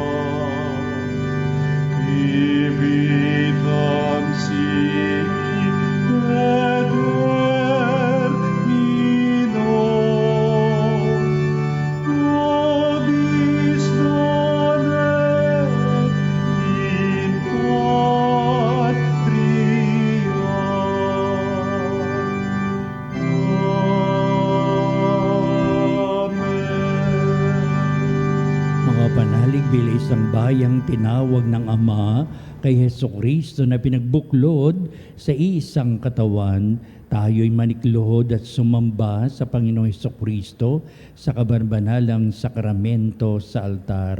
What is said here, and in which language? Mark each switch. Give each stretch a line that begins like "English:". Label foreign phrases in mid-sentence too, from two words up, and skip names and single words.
Latin: vitam sic et termino, nobis non et in patria. Amen.
Filipino: Mga panalig bilang isang bayang tinawag ng Ama kay Hesukristo na pinagbuklod sa isang katawan, tayo'y manikluhod at sumamba sa Panginoong Hesukristo sa kabanbanalang sakramento sa altar.